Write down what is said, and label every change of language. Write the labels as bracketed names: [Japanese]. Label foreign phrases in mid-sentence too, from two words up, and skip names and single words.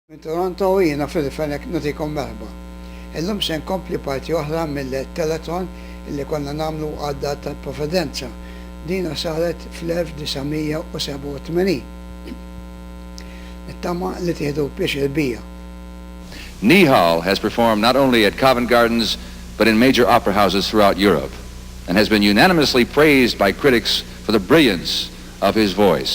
[Maltese] Min Toronto jiena fil-Fenech nagħtikom merħba. Illum se nkompli parti oħra mill-Telethon illi konna nagħmlu għad-dat tal-Providenza. Dina saret fl-1987. Nittama li tieħdu pieċir bija. [English] Nihal has performed not only at Covent Gardens but in major opera houses throughout Europe and has been unanimously praised by critics for the brilliance of his voice.